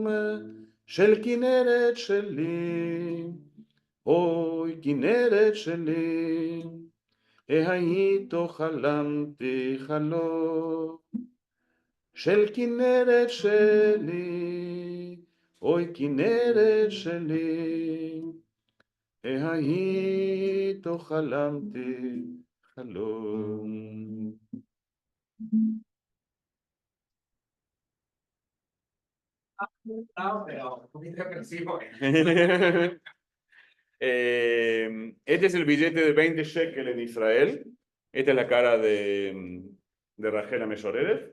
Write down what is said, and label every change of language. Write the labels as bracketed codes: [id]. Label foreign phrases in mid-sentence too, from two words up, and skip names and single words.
[he] של כנרת שלי, אוי כנרת שלי, איתו חלמתי חלום של כנרת שלי, אוי כנרת שלי, איתו חלמתי חלום. [es] No, pero un poquito agresivo. Este es el billete de 20 shekel en Israel. Esta es la cara de Rachel Ameshoreret.